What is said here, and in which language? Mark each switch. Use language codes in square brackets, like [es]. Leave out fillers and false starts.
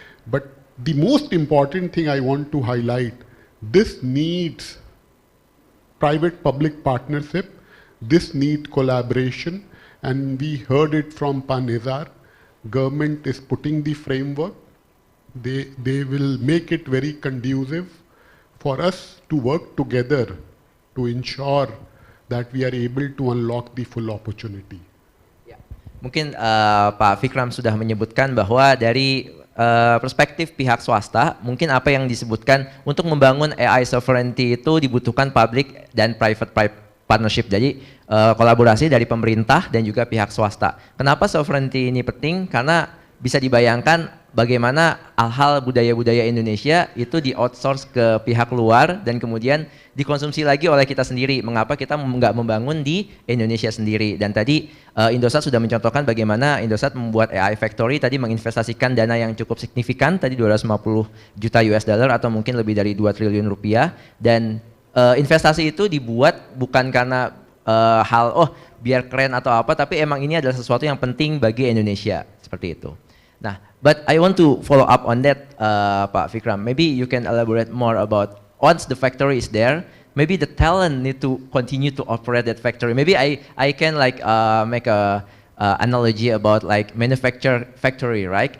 [en] But the most important thing I want to highlight, this needs private-public partnership, this needs collaboration, and we heard it from Pa Nizar. Government is putting the framework. They will make it very conducive for us to work together to ensure that we are able to unlock the full opportunity. [id] Mungkin Pak Vikram sudah menyebutkan bahwa dari perspektif pihak swasta, mungkin apa yang disebutkan untuk membangun AI sovereignty itu dibutuhkan public dan private partnership. Jadi kolaborasi dari pemerintah dan juga pihak swasta. Kenapa sovereignty ini penting? Karena bisa dibayangkan bagaimana hal-hal budaya-budaya Indonesia itu di-outsource ke pihak luar dan kemudian dikonsumsi lagi oleh kita sendiri. Mengapa kita nggak membangun di Indonesia sendiri? Dan tadi Indosat sudah mencontohkan bagaimana Indosat membuat AI Factory, tadi menginvestasikan dana yang cukup signifikan, tadi 250 juta US dollar atau mungkin lebih dari 2 triliun rupiah. Dan investasi itu dibuat bukan karena biar keren atau apa, tapi emang ini adalah sesuatu yang penting bagi Indonesia, seperti itu. [en] Nah, but I want to follow up on that, Pak Vikram. Maybe you can elaborate more about once the factory is there, maybe the talent need to continue to operate that factory. Maybe I can like make a analogy about like manufacture factory, right?